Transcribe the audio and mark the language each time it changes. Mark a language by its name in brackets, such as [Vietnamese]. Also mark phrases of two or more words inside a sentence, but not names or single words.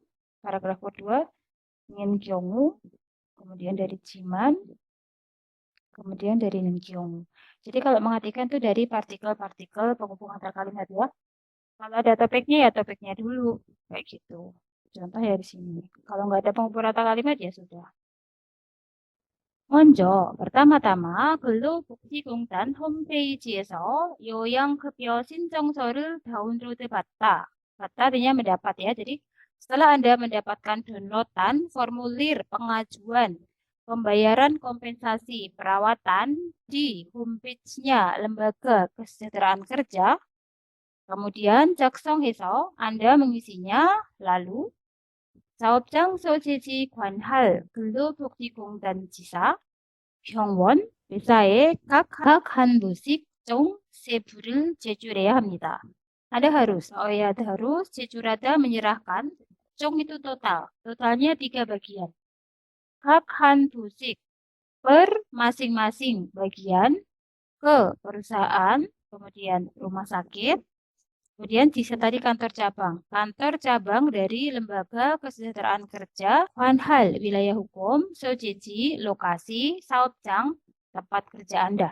[Indonesian] Paragraf kedua, Nankyonghu, kemudian dari Jiman, kemudian dari Nankyonghu. Jadi kalau mengartikan itu dari partikel-partikel penghubung antar kalimat ya. Kalau ada topiknya ya topiknya dulu, kayak gitu. Contoh ya di sini. Kalau nggak ada penghubung antar kalimat ya sudah. [Korean] 먼저 pertama-tama 근로복지공단 홈페이지에서 요양급여 신청서를 다운로드 받다. [Indonesian] 받다 artinya mendapat ya. Jadi setelah Anda mendapatkan downloadan formulir pengajuan pembayaran kompensasi perawatan di homepage-nya Lembaga Kesejahteraan Kerja, kemudian 작성해서 Anda mengisinya, lalu [Korean] 사업장 소재지 관할 근로복지공단 지사, 병원, 회사의 각 한 부씩 총 3부를 제출해야 합니다. [Indonesian] Anda harus 제출하다 menyerahkan, 총 itu total, totalnya 3 bagian. [Korean] 각 한 부씩, [Indonesian] per masing-masing bagian, ke perusahaan, kemudian rumah sakit, kemudian di tadi kantor cabang dari Lembaga Kesejahteraan Kerja, Wanhal wilayah hukum, Sojeji lokasi, Saopjang tempat kerja Anda.